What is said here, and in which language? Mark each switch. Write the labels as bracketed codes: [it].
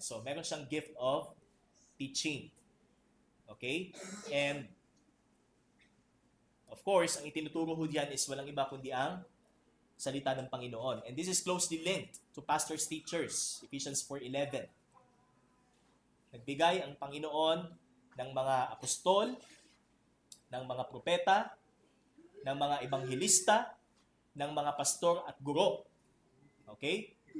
[en] So [tl] meron siyang [en] gift of teaching. Okay? And of course, [tl] ang itinuturo ho diyan is walang iba kundi ang salita ng Panginoon. [en] And this is closely linked to pastors' teachers, Ephesians 4:11. [tl] Nagbigay ang Panginoon ng mga apostol, ng mga propeta, ng mga ebanghelista, ng mga pastor at guro. Okay?